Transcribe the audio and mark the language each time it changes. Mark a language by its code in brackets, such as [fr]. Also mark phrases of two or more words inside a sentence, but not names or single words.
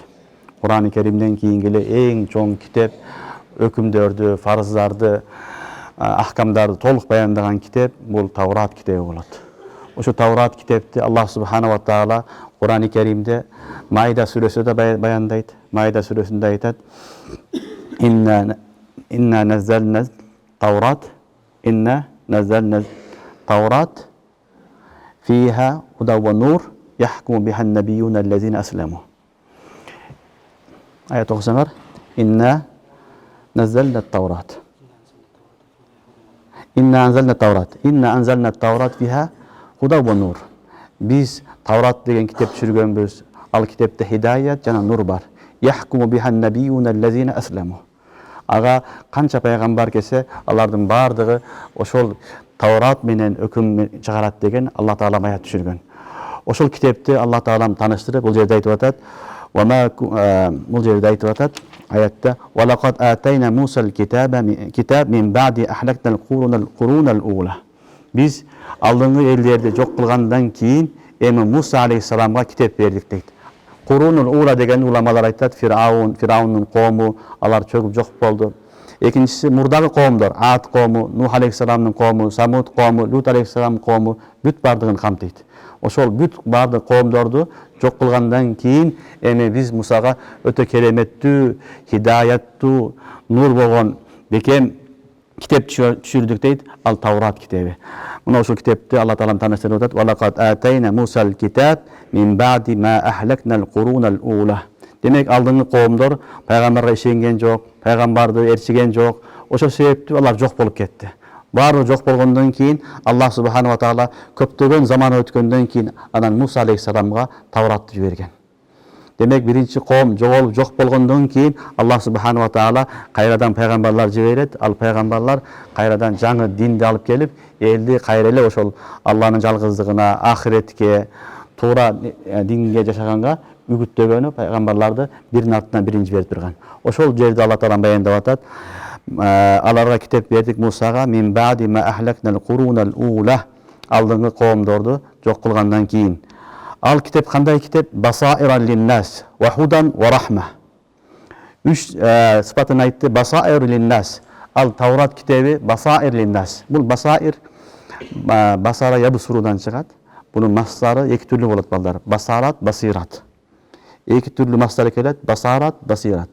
[ky] Кур'ан-ы Каримден кийинки эле эң чоң китеп, өкүмдөрдү, фарыздарды, ахкамдарды толук баяндаган китеп бул Таурат китеби болот. Ошо Таурат китепти [ar] الله سبحانه وتعالى [ky] Кур'ан-ы Каримде Майда сүрөсүндө баяндайт. Майда сүрөсүндө айтат: [ar] إنا نزلنا التوراة، إنا نزلنا التوراة فيها هدى ونور يحكم بها النبيون الذين أسلموا. [ky] Аят окусаңар: [ar] إنا نزلنا التوراة. إنا أنزلنا التوراة. إنا أنزلنا التوراة فيها هدى ونور. [ky] Биз Таурат деген китеп түшүргөнбүз. Ал китепте хидаят жана нур бар. [ar] يحكم بها النبيون الذين أسلموا. [ky] Ага канча пайгамбар келсе, алардын бардыгы ошол Таурат менен өкүм чыгарат деген Алла Таала аят түшүргөн. Ошол китепти Алла Таалам таныштырып, бул жерде айтып атат. Бул жерде айтып атат аятта: [ar] "ولقد آتينا موسى الكتاب من بعد أهلكنا القرون الأولى." [ky] Биз алдыңгы элдерди жок кылгандан кийин эми Муса алейхисаламга китеп бердик дейт. [ar] القرون الأولى [ky] деген уламалар айтат, Фираундун коому, алар чөгүп жок болду. Экинчиси мурдагы коомдор, Ад коому, Нух алейхисаламдын коому, Самуд коому, Лут алейхисаламдын коому бүт бардыгын камтыйт. Ошол бүт бардык коомдорду жок кылгандан кийин эми биз Мусага өтө кереметтүү, хидаяттуу, нур болгон бекем китеп түшүрдүк дейт, ал Таурат китеби. Мына ошол китепти Алла Таалам таныштырып атат: [ar] "ولقد آتينا موسى الكتاب من بعد ما أهلكنا القرون الأولى." [ky] Демек алдыңгы коомдор пайгамбарга ишенген жок, пайгамбарды ээрчиген жок. Ошол себептүү алар жок болуп кетти. Баары жок болгондон кийин [ar] الله سبحانه وتعالى [ky] көптөгөн заман өткөндөн кийин анан Муса алейхисаламга Тауратты жиберген. Демек биринчи коом жоголуп жок болгондон кийин [ar] الله سبحانه وتعالى [ky] кайрадан пайгамбарлар жиберет. Ал пайгамбарлар кайрадан жаңы динди алып келип, элди кайра эле ошол Алланын жалгыздыгына, ахиретке, туура динге жашаганга үгүттөгөнү пайгамбарларды биринин артынан бирин жиберип турган. Ошол жерде Алла Таала баяндап атат: "Аларга китеп бердик Мусага [ar] من بعد ما أهلكنا القرون الأولى." [ky] Алдыңгы коомдорду жок кылгандан кийин. Ал китеп кандай китеп? [ar] بصائر للناس وهدى ورحمة. [ky] Үч сыпатын айтты. [ar] بصائر للناس. [ky] Ал Таурат китеби [ar] بصائر للناس. [ky] Бул басаир басара ябсурудан чыгат. Бунун массары эки түрлүү болот балдар. [ar] بصارة، بصيرة. [ky] Эки түрлүү массар келет. [ar] بصارة، بصيرة.